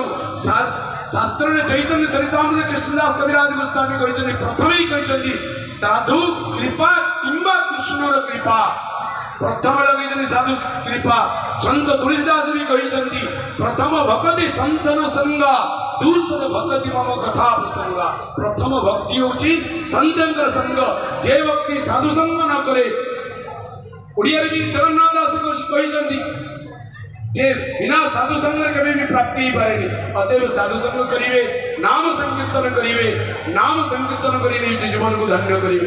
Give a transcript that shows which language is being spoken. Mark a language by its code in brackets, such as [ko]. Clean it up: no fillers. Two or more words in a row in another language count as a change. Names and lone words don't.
[or] ଶାସ୍ତ୍ରରେ ଚୈତନ୍ୟ ଚରିତାମୃତ କୃଷ୍ଣଦାସ କବିରାଜ ଗୋସ୍ୱାମୀ କହିଛନ୍ତି, ପ୍ରଥମେ ହିଁ କହିଛନ୍ତି ସାଧୁ କୃପା କିମ୍ବା କୃଷ୍ଣର କୃପା। ପ୍ରଥମେ ଲଗେଇଛନ୍ତି ସାଧୁ କୃପା। ସନ୍ଥ ତୁଳସୀଦାସ ବି କହିଛନ୍ତି [awa] प्रथम भक्ति संतन संग, दूसर भक्ति मम कथा प्रसंग। [or] ପ୍ରଥମ ଭକ୍ତି ହଉଛି ସନ୍ଥଙ୍କର ସଙ୍ଗ ଯେ ଭକ୍ତି ସାଧୁ ସଙ୍ଗ ନ କରେ। ଓଡ଼ିଆ ରେ ବି ଜଗନ୍ନାଥ ଦାସ କହିଛନ୍ତି ଯେ ବିନା ସାଧୁ ସଙ୍ଗ କେବେ ବି ପ୍ରାପ୍ତି ହି ପାରେନି। ଅତଏବ ସାଧୁ ସଙ୍ଗ କରିବେ ନାମ ସଙ୍କୀର୍ତ୍ତନ କରିବେ ନାମ ସଙ୍କୀର୍ତ୍ତନ କରି ନିଜ ଜୀବନ କୁ ଧନ୍ୟ କରିବେ।